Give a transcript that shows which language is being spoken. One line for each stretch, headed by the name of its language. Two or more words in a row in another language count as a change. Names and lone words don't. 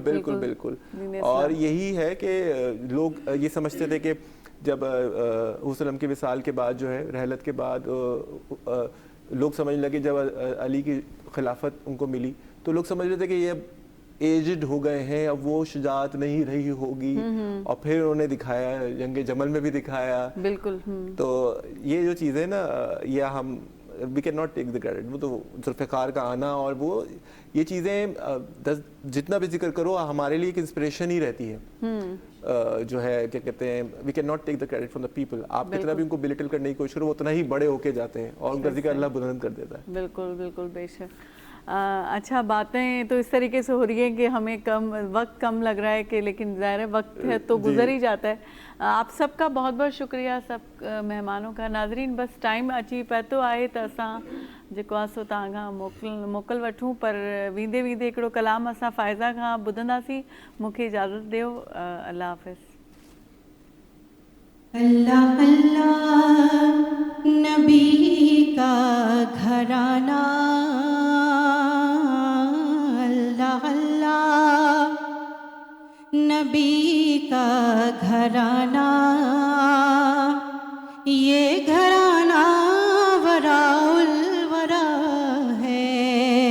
Hindi: बिल्कुल बिल्कुल बिल्कुल। और यही है कि लोग ये समझते थे कि जब वसल्लम के विसाल के बाद जो है, रहलत के बाद लोग समझने लगे, जब अली की खिलाफत उनको मिली तो लोग समझ रहे थे कि ये एजड हो गए हैं, अब वो शुजात नहीं रही होगी। और फिर उन्होंने दिखाया, जंग जमल में भी दिखाया। बिल्कुल। तो ये जो चीज़ें ना, ये हम
English: we cannot take the credit.
Hindi: वो तो जुल्फ़िकार का आना और वो ये चीज़ें जितना भी जिक्र करो हमारे लिए एक इंस्पिरेशन ही रहती है। जो है क्या कहते हैं,
English: we cannot take the credit from the people.
Hindi: आप कितना भी उनको बिलिटल करने की कोशिश करो, वो उतना ही बड़े होके जाते हैं और उनका जिक्र अल्लाह बुलंद कर देता है। बिल्कुल बिल्कुल बेशक। अच्छा, बातें तो इस तरीके से हो रही है कि हमें वक्त कम लग रहा है कि, लेकिन ज़ाहिर है वक्त है तो गुजर ही जाता है। आप सबका बहुत बहुत शुक्रिया, सब मेहमानों का।
Sindhi: नाज़रीन, बस टाइम अची पतो आहे त असां जेको आहे सो तव्हां खां मोकल वठूं, पर वेंदे वेंदे हिकिड़ो कलाम असां फ़ाइज़ा खां ॿुधंदासीं। मूंखे इजाज़त ॾियो। अल्लाह हाफ़िज़।
Hindi: अल्लाह अल्लाह नबी का घराना, अल्लाह अल्लाह नबी का घराना, ये घराना वराउल वरा है।